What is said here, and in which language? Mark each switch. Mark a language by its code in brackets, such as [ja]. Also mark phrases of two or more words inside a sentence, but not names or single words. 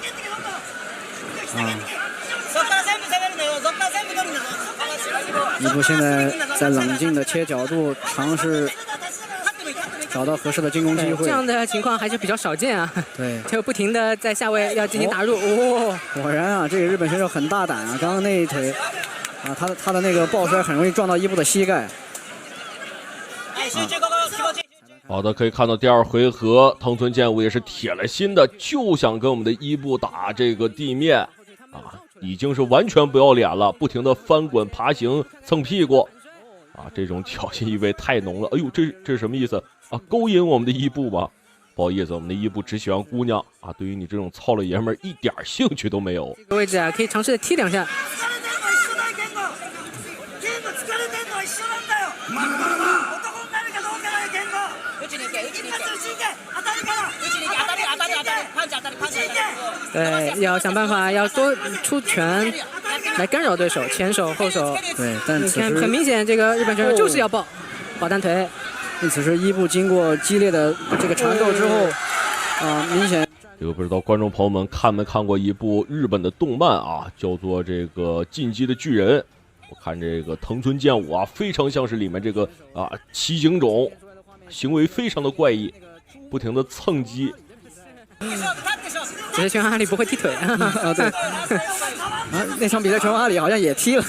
[zh] 伊布現在在冷靜的切角度，嘗試找到合適的進攻機會。這樣的情況還是比較少見啊。對，就不停的在下位要進行打入。果然啊，這個日本選手很大膽啊！剛剛那一腿啊，他的那個抱摔很容易撞到伊布的膝蓋。好的，可以看到第2回合，藤村健吾也是铁了心的，就想跟我们的伊布打这个地面啊，已经是完全不要脸了，不停的翻滚、爬行、蹭屁股啊，这种挑衅意味太浓了。哎呦，这是什么意思啊？勾引我们的伊布吗？不好意思，我们的伊布只喜歡姑娘啊，對於你這種糙了爺們兒一點興趣都沒有。這個位置啊，可以嘗試踢2下。對，要想辦法要多出拳來干擾對手，前手後手。對，但你看很明顯，這個日本選手就是要抱單腿。此時伊布經過激烈的這個纏鬥之後，明顯。這個不知道觀眾朋友們看沒看過一部日本的動漫啊，叫做這個《進擊的巨人》。我看這個藤村健吾啊，非常像是裡面這個七警種，行為非常的怪異，不停的蹭擊。只是拳王阿里不會踢腿啊，對。那場比賽拳王阿里好像也踢了。